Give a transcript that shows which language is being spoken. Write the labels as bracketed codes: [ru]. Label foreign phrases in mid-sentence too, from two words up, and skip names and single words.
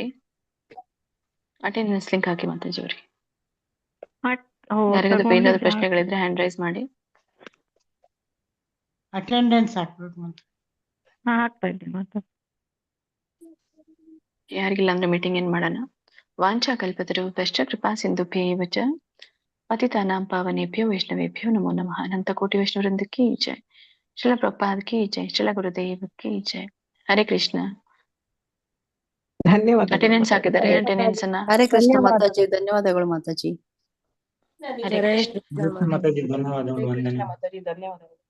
[en] attendance link [kn] ಹಾಕಿ ಮಾತಾಜಿ ಅವ್ರಿಗೆ. ಯಾರಿಗಾದ್ರೂ ಏನಾದ್ರು ಪ್ರಶ್ನೆಗಳಿದ್ರೆ [en] hand raise [kn] ಮಾಡಿ. ಅಟೆಂಡೆನ್ಸ್ ಹಾಕ್ಬೇಕು ಅಂತ. ಹಾಕ್ತಾ ಇದ್ದೀನಿ ಮಾತಾಜಿ. ಯಾರಿಗಿಲ್ಲ ಅಂದ್ರೆ ಮೀಟಿಂಗ್ ಏನ್ ಮಾಡೋಣ. [sa] ವಾಂಛಾ ಕಲ್ಪತರುಭ್ಯಶ್ಚ ಕೃಪಾ ಸಿಂಧುಭ್ಯೇವ ಚ ಪತಿತಾನಾಂ ಪಾವನೇಭ್ಯೋ ವೈಷ್ಣವೇಭ್ಯೋ ನಮೋ ನಮಃ. [hi] अनंत कोटि वैष्णववृंद की जय। श्रील प्रभुपाद की जय. श्रील गुरुदेव की जय। हरे कृष्ण. [kn] ಧನ್ಯವಾದಗಳು ಅಟೆಂಡೆನ್ಸ್ ಮಾತಾಜಿ. ಹಾಕಿದ್ದಾರೆ. ಅಟೆಂಡೆನ್ಸ್ ಅನ್ನ ಹರೇ ಕೃಷ್ಣ ಧನ್ಯವಾದ. ಮಾತಾಜಿ, ಧನ್ಯವಾದಗಳು ಮಾತಾಜಿ. ಹರೇ ಕೃಷ್ಣ. ಮಾತಾಜಿ ಧನ್ಯವಾದಗಳು, ಹರೇ ವಂದನೆ. ಕೃಷ್ಣ ಮಾತಾಜಿ, ಧನ್ಯವಾದಗಳು.